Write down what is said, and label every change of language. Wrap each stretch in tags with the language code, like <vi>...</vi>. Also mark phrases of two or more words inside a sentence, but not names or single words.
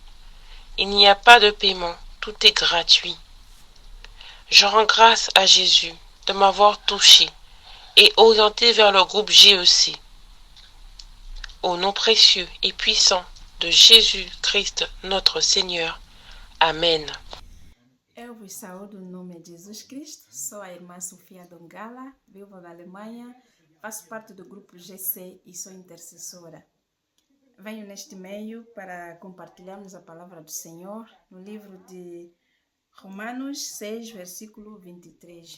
<fr>Il n'y a pas de paiement, tout est gratuit. Je rends grâce à Jésus de m'avoir touché et orienté vers le groupe GEC. Au nom précieux et puissant de Jésus-Christ notre Seigneur. Amen.</fr> <pt>Eu vos saúdo no nome de Jesus Cristo, sou a irmã Sofia Dongala, vivo na Alemanha, faço parte do grupo GC e sou intercessora. Venho neste meio para compartilharmos a palavra do Senhor no livro de Romanos 6, versículo 23.</pt>